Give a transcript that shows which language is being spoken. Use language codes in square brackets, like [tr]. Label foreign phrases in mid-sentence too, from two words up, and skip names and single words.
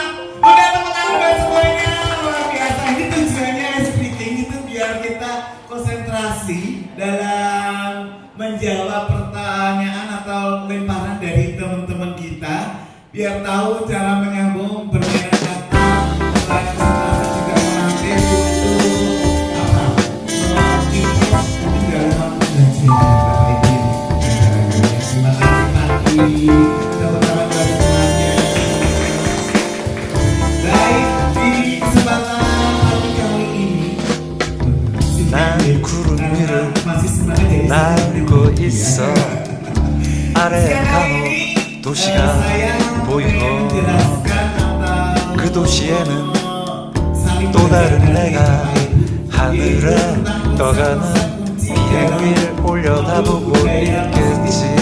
[id] Udah tepuk tangan buat semuanya, luar biasa. Ini tujuannya speaking itu biar kita konsentrasi dalam menjawab pertanyaan atau lemparan dari teman-teman kita, biar tahu cara menyambung bermain kata, konsentrasi juga melatih untuk apa? Melatih dalam belajar. Terima kasih Maki. Tepuk tangan buat semuanya. Baik, di kesempatan pagi kali ini [ko] 난 구름 위를 [id] masih semangat jadi [ko] 날고 있어. 아래 간혹 도시가 보이고 그 도시에는 또 다른 내가 하늘에 떠가는 비행기를 올려다보고 있겠지.